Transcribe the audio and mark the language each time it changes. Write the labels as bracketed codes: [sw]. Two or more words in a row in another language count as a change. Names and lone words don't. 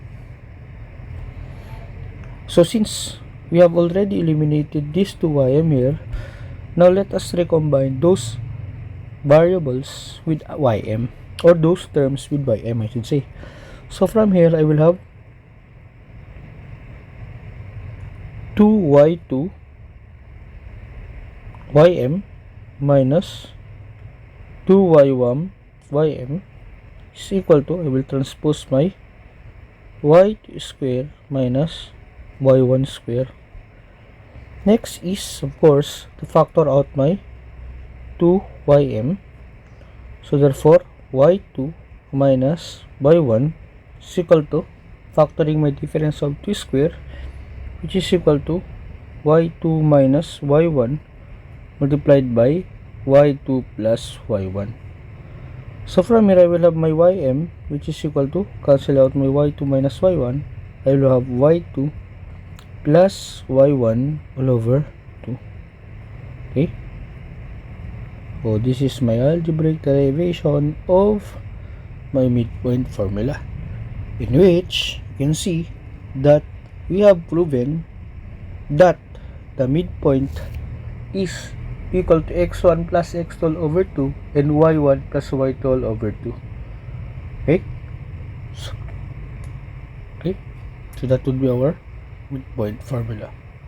[en] So since we have already eliminated these two ym here, now let us recombine those variables with ym, or those terms with ym, I should say. So from here I will have 2y2 ym minus 2y1 ym is equal to, I will transpose my y2 square minus y1 square. Next is, of course, to factor out my 2ym, so therefore y2 minus y1 is equal to, factoring my difference of 2 square, which is equal to y2 minus y1 multiplied by y2 plus y1. So from here I will have my ym, which is equal to, cancel out my y2 minus y1, I will have y2 plus y1 all over 2. Okay, so this is my algebraic derivation of my midpoint formula, in which you can see that we have proven that the midpoint is equal to x1 plus x2 all over 2 and y1 plus y2 all over 2. Okay, so that would be our midpoint formula.